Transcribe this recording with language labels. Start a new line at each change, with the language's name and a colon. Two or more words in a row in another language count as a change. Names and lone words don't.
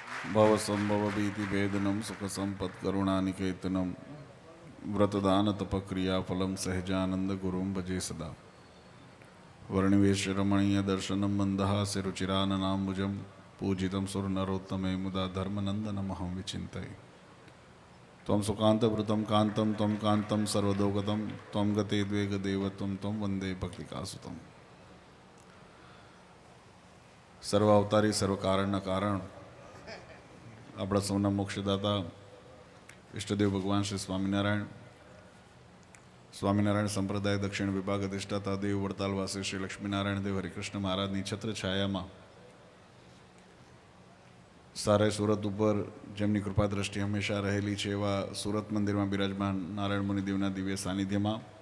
Sanskrit: भवसंभवभीतिभेदनं सुखसम्पत्करुणानिकेतनं व्रतदानतपक्रियाफलं सहजानन्दगुरुं भजे सदा वर्णिवेशरमणीयदर्शनं मन्दहास्यरुचिराननाम्बुजं पूजितं सुरनरोत्तमे मुदा धर्मनन्दनमहं विचिन्तये त्वं सुकान्तवृतं कान्तं त्वं कान्तं सर्वदोगतं त्वं गते द्वेगदेवत्वं त्वं वन्दे भक्तिकासुतं
Gujarati: સર્વાવતારી સર્વકારણના કારણ આપણા સૌના મોક્ષદાતા ઈષ્ટદેવ ભગવાન શ્રી સ્વામિનારાયણ સંપ્રદાય દક્ષિણ વિભાગ અધિષ્ઠાતા દેવ વડતાલવાસી શ્રી લક્ષ્મીનારાયણ દેવ હરિકૃષ્ણ મહારાજની છત્રછાયામાં સારાય સુરત ઉપર જેમની કૃપા દ્રષ્ટિ હંમેશા રહેલી છે એવા સુરત મંદિરમાં બિરાજમાન નારાયણ મુનિદેવના દિવ્ય સાનિધ્યમાં